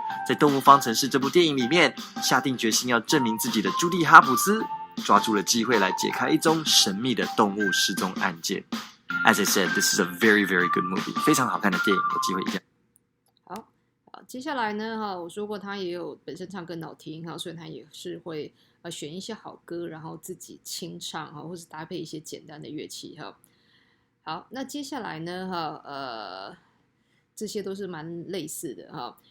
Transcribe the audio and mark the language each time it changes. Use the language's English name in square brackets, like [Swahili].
[Chinese] 在《动物方程式》这部电影里面，下定决心要证明自己的朱蒂·哈普斯，抓住了机会来解开一宗神秘的动物失踪案件。 [English] As I said, this is a very, very good movie. [Chinese] 非常好看的电影，有机会一定。好，接下来呢，我说过他也有本身唱歌好听，所以他也是会选一些好歌，然后自己清唱或是搭配一些简单的乐器哈。好，那接下来呢这些都是蛮类似的哈。